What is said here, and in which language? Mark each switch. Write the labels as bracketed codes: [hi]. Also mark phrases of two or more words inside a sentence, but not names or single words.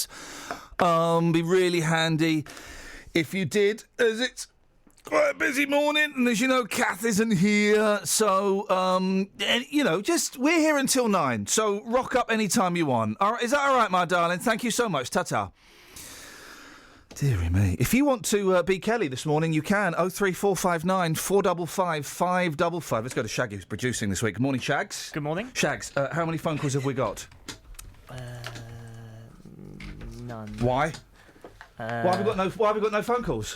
[en] Be really handy if you did, as it's quite a busy morning, and as you know, Kath isn't here. So, just we're here until 9. So rock up anytime you want. All right, is that all right, my darling? Thank you so much. Ta-ta. Deary me. If you want to be Kelly this morning, you can. 03459 455 555. Let's go to Shaggy, who's producing this week. Good morning, Shags. Good morning. Shags, how many phone calls have we got? None. Why? Why have we got no phone calls?